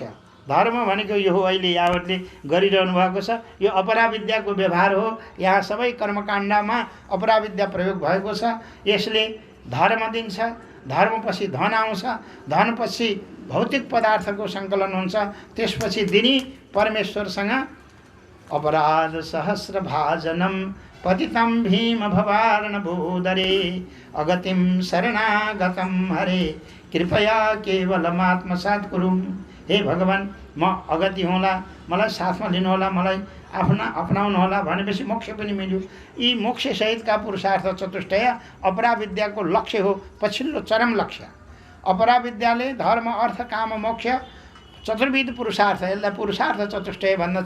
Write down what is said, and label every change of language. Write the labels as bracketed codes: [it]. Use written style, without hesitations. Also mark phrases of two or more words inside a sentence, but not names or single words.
[ne] धर्म भनेको यो हो अहिले यहाँहरूले गरिरहनु भएको छ, यो अपराविद्याको व्यवहार हो। यहाँ सबै कर्मकाण्डमा अपराविद्या प्रयोग भएको छ। यसले धर्म दिन्छ, धर्मपछि धन आउँछ, धनपछि भौतिक पदार्थको सङ्कलन हुन्छ, त्यसपछि दिनी परमेश्वरसँग [sa] अपराध सहस्र भाजनम पतितं भीम भवारण भूदरे अगतिम शरणागतम हरे कृपया केवलमात्मसात् कुरु। [ne] हे भगवान्, म अगति होला, मलाई साथमा लिनुहोला, मलाई अपनाउनुहोला भनेपछि मोक्ष पनि मिल्यो। यी मोक्षसहितका पुरुषार्थ चतुष्टय अपराविद्याको लक्ष्य हो, पछिल्लो चरम लक्ष्य। अपराविद्याले धर्म, अर्थ, काम, मोक्ष चतुर्विध पुरुषार्थ, यसलाई पुरुषार्थ चतुष्टय भन्दछ।